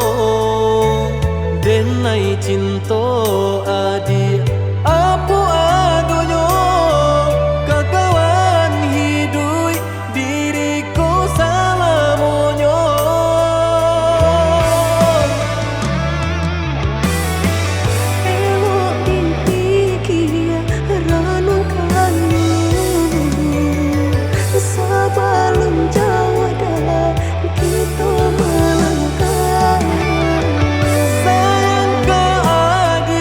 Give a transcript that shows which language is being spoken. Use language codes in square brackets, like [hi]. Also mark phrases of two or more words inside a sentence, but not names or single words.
[min] denai cinta adik apa adonyo kakawan hidup diriku sama monyo [id] elok dipikir renungkan sebelum jauh dah kita melangkah sayang ke